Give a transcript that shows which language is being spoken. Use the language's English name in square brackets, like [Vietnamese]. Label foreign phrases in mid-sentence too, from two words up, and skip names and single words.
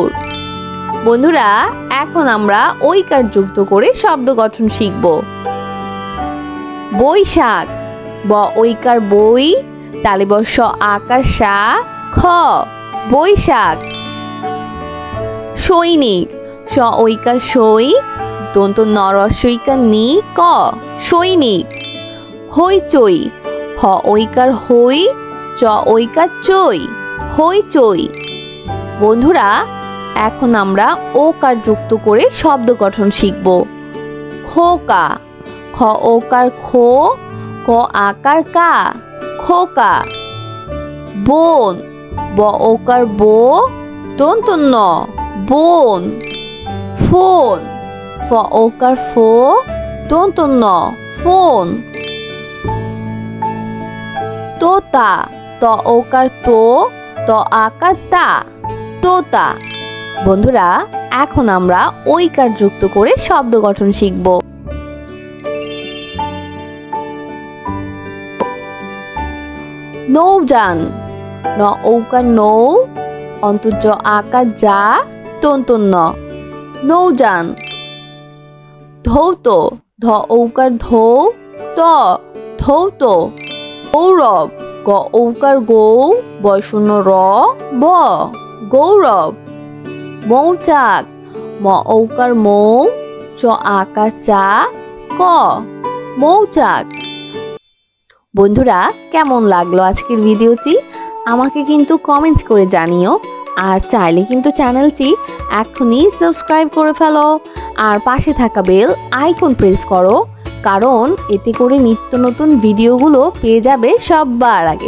[Bangla] বন্ধুরা এখন আমরা ঐকার যুক্ত করে শব্দ গঠন শিখব। বৈশাখ, ব ঐকার বই, তালিবর স আকার সা, খ, বৈশাখ। সৈনিক, স ঐকার সই, দন্ত ন হ্রস্ব ইকার নি, ক, সৈনিক। হইচই, হ ঐকার হই, চ ঐকার চই, হইচই। বন্ধুরা এখন আমরা ওকার যুক্ত করে শব্দ গঠন শিখব। খোকা, খ ওকার খো, ক আকার কা, খোকা। বোন, ব ওকার বো, দন্ত ন, বোন। ফোন, ফ ওকার ফো, দন্ত ন, ফোন। তোতা, ত ওকার তো, ত আকার তা, তোতা। বন্ধুরা এখন আমরা ঐকার যুক্ত করে শব্দ গঠন শিখব। নৌযান, ন ঔকার নৌ, অন্তর্য আকার যা, তন্ত ন, নৌযান। ধৌত, ধ ঔকার ধৌ, ত, ধৌত। গৌরব, গ ঔকার গৌ, বয়শূন্য র, ব, গৌরব। মৌচাক, ম ঔকার মৌ, চ আকার চা, ক, মৌচাক। বন্ধুরা কেমন লাগলো আজকের ভিডিওটি আমাকে কিন্তু কমেন্ট করে জানিও। আর চাইলে কিন্তু চ্যানেলটি এখনই সাবস্ক্রাইব করে ফেলো আর পাশে থাকা [English] bell icon press [Bangla] করো, কারণ এতে করে নিত্য নতুন ভিডিওগুলো পেয়ে যাবে সবার আগে।